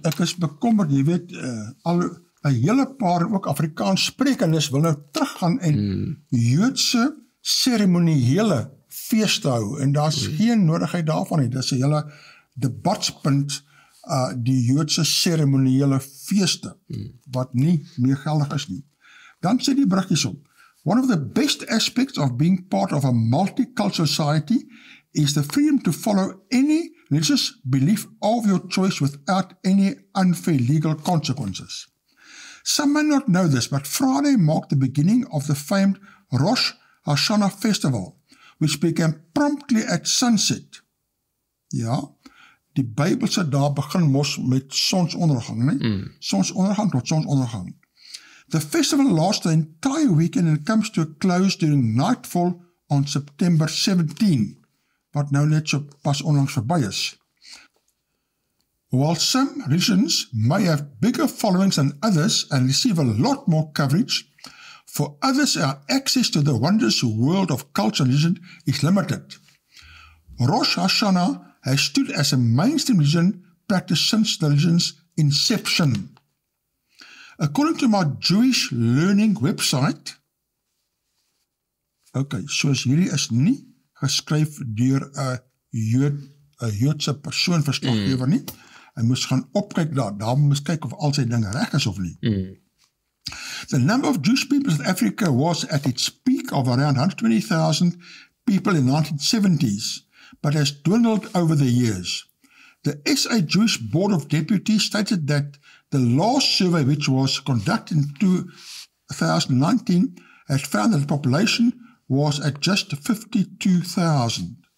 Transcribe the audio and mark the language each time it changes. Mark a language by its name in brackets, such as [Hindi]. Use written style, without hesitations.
[Afrikaans] Ek is bekommerd, jy weet, al 'n hele paar ook Afrikaans sprekendes wil nou teruggaan en Joodse seremoniële feeste hou, en daar's geen nodigheid daarvan nie, dis 'n hele debatspunt, die Joodse seremoniële feeste, wat nie meer geldig is nie. Dan sê die bruggies op, [English] one of the best aspects of being part of a multicultural society is the freedom to follow any religious belief of your choice without any unfair legal consequences. Some may not know this, but Friday marked the beginning of the famed Rosh Hashanah festival, which began promptly at sunset. [Afrikaans] Ja, die Bybelse daar begin mos met sonsondergang, né? Sonsondergang tot sonsondergang. [English] The festival lasts the entire weekend and comes to a close during nightfall on September 17, [Afrikaans] wat nou net so pas onlangs verby is. [English] While some religions may have bigger followings than others and receive a lot more coverage, for others our access to the wondrous world of culture and religion is limited. Rosh Hashanah has stood as a mainstream religion practiced since the religion's inception. According to my Jewish learning website, [Afrikaans] soos hierdie is nie geskryf deur 'n Joodse persoon verslaggewer nie. Hy moes gaan opkyk daar moes kyk of al sy dinge reg is of nie. [English] The number of Jewish people in South Africa was at its peak of around 120,000 people in the 1970s, but has dwindled over the years. The SA Jewish Board of Deputies stated that the last survey, which was conducted in 2019, had found that the population was at just 52,000.